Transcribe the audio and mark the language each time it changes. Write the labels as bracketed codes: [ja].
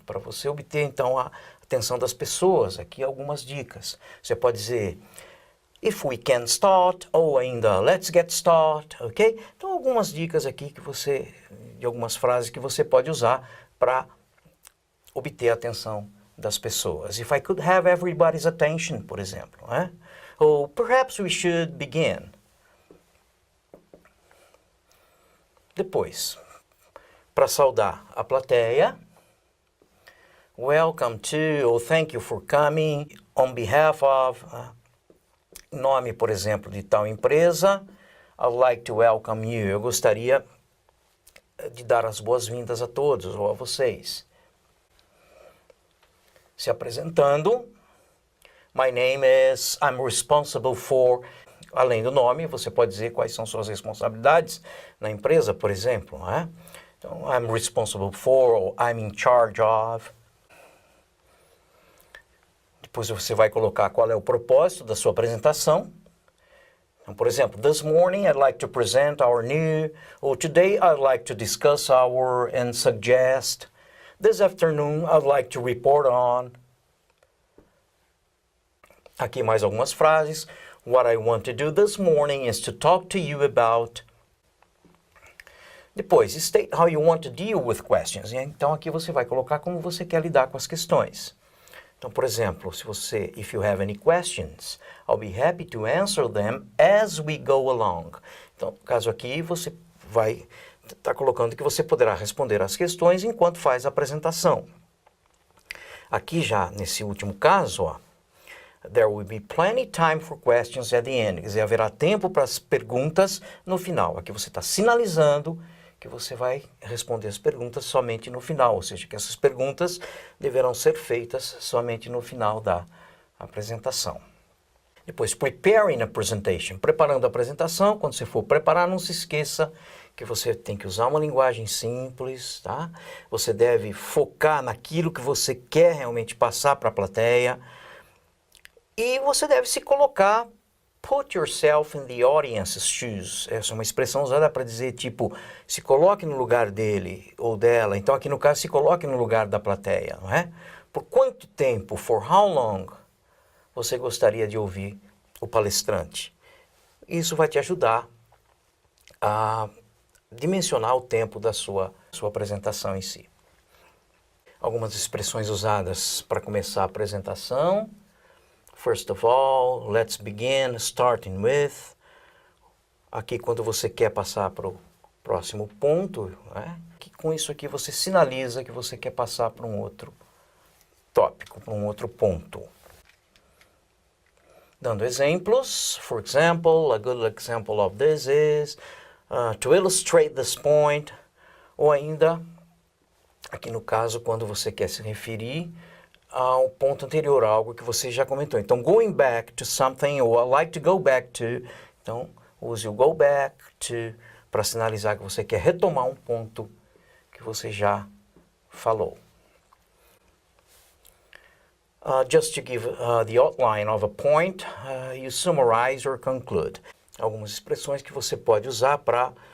[pt] Para você obter, então, a atenção das pessoas, aqui algumas dicas. Você pode dizer [en] if we can start, [pt] ou ainda [en] let's get started, [pt] ok? Então, algumas dicas aqui de algumas frases que você pode usar para obter a atenção das pessoas. [en] If I could have everybody's attention, [pt] por exemplo, né? [en] Ou perhaps we should begin. [pt] Depois, para saudar a plateia, [en] welcome to, ou thank you for coming, on behalf of, [pt] nome, por exemplo, de tal empresa, [en] I'd like to welcome you. [pt] Eu gostaria de dar as boas-vindas a todos ou a vocês. Se apresentando, [en] my name is, I'm responsible for, [pt] além do nome, você pode dizer quais são suas responsabilidades na empresa, por exemplo, né? [en] Então, I'm responsible for, ou I'm in charge of. [pt] Depois você vai colocar qual é o propósito da sua apresentação. Então, por exemplo, [en] this morning I'd like to present our new, or today I'd like to discuss our and suggest. This afternoon I'd like to report on. [pt] Aqui mais algumas frases. [en] What I want to do this morning is to talk to you about. Depois, state how you want to deal with questions. [pt] Então aqui você vai colocar como você quer lidar com as questões. Então, por exemplo, [en] if you have any questions, I'll be happy to answer them as we go along. [pt] Então, no caso aqui, você vai estar colocando que você poderá responder as questões enquanto faz a apresentação. Aqui já, nesse último caso, ó, [en] there will be plenty time for questions at the end. [pt] Quer dizer, haverá tempo para as perguntas no final. Aqui você está sinalizando que você vai responder as perguntas somente no final, ou seja, que essas perguntas deverão ser feitas somente no final da apresentação. Depois, [en] preparing a presentation. [pt] Preparando a apresentação, quando você for preparar, não se esqueça que você tem que usar uma linguagem simples, tá? Você deve focar naquilo que você quer realmente passar para a plateia e você deve se colocar. [en] Put yourself in the audience's shoes. [pt] Essa é uma expressão usada para dizer, tipo, se coloque no lugar dele ou dela. Então, aqui no caso, se coloque no lugar da plateia, não é? Por quanto tempo, [en] for how long, [pt] você gostaria de ouvir o palestrante? Isso vai te ajudar a dimensionar o tempo da sua apresentação em si. Algumas expressões usadas para começar a apresentação. [en] First of all, let's begin, starting with. [pt] Aqui, quando você quer passar para o próximo ponto, né? Que com isso aqui você sinaliza que você quer passar para um outro tópico, para um outro ponto. Dando exemplos, [en] for example, a good example of this is, to illustrate this point, [pt] ou ainda, aqui no caso, quando você quer se referir ao ponto anterior, algo que você já comentou. [en] Então, going back to something, or I like to go back to. [pt] Então, use o go back to para sinalizar que você quer retomar um ponto que você já falou. [en] Just to give the outline of a point, you summarize or conclude. [pt] Algumas expressões que você pode usar para